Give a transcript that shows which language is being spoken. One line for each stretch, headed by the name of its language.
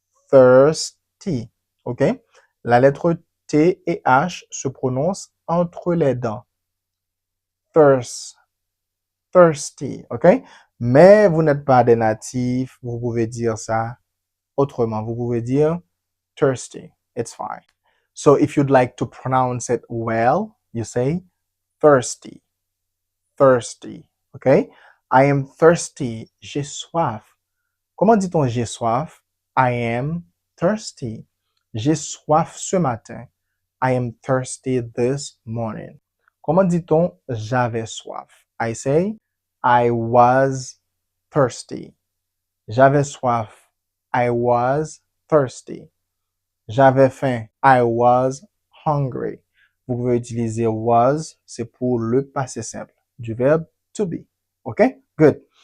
French: Thirsty. OK? La lettre T et H se prononcent entre les dents. Thirst. Thirsty. OK? Mais vous n'êtes pas des natifs. Vous pouvez dire ça autrement. Vous pouvez dire thirsty.
English: It's fine. So if you'd like to pronounce it well, you say thirsty. Thirsty. OK? I am thirsty.
French: J'ai soif. Comment dit-on j'ai soif?
English: I am thirsty.
French: J'ai soif ce matin.
English: I am thirsty this morning.
French: Comment dit-on j'avais soif?
English: I say I was thirsty.
French: J'avais soif.
English: I was thirsty.
French: J'avais faim.
English: I was hungry.
French: Vous pouvez utiliser was, c'est pour le passé simple du verbe to be. OK? Good.